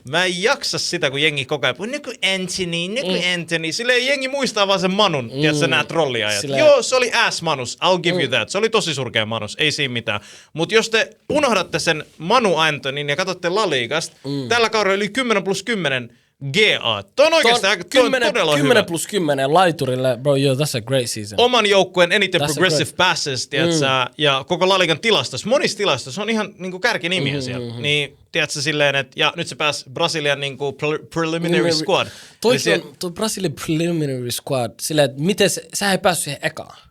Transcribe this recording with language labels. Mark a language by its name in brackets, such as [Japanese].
[Finnish] Mä en jaksa sitä, kun jengi koko ajan puhuu, Anthony. Silleen jengi muistaa vaan sen Manun, tiedätkö, nää trolliajat. Joo, se oli [English] ass Manus, I'll give you that. [Finnish] Se oli tosi surkea Manus, ei siinä mitään. Mut jos te unohdatte sen Manu Antonin ja katsotte La Ligasta, tällä kaudella yli 10+10 GA. Tuo on oikeasti todella 10 plus 10 laiturille, bro, [English] that's a great season. [Finnish] Oman joukkueen eniten progressive passes, tiedätkö, ja koko La Ligan tilastossa, monissa tilastossa on ihan niinku kärkinimiä siellä. Niin, tiedätkö, silleen, että ja nyt se pääsi Brasilian niinku preliminary squad. Tuo Brasilian preliminary squad, silleen, että miten sä ei päässyt siihen ekaan.